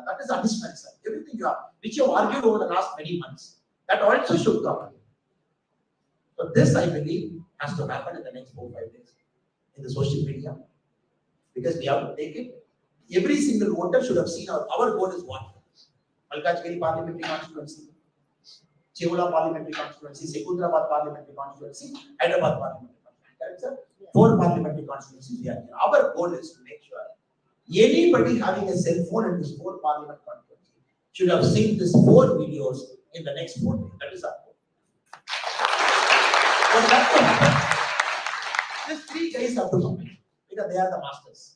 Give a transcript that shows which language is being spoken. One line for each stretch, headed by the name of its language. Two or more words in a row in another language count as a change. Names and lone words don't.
English: That is additional, sir. Everything you have, which you have argued over the last many months, that also should come. So this, I believe, has to happen in the next 4 or 5 days in the social media, because we have to take it. Every single voter should have seen our goal is what? Malkajgiri parliamentary constituency, Chevula parliamentary constituency, Secunderabad parliamentary constituency, Hyderabad parliamentary constituency. 4 parliamentary constituencies we are here. Our goal is to make sure anybody having a cell phone in this 4 parliament constituency should have seen these 4 videos in the next 4 days. That is our goal. But that's what happens. These 3 guys have to come because they are the masters.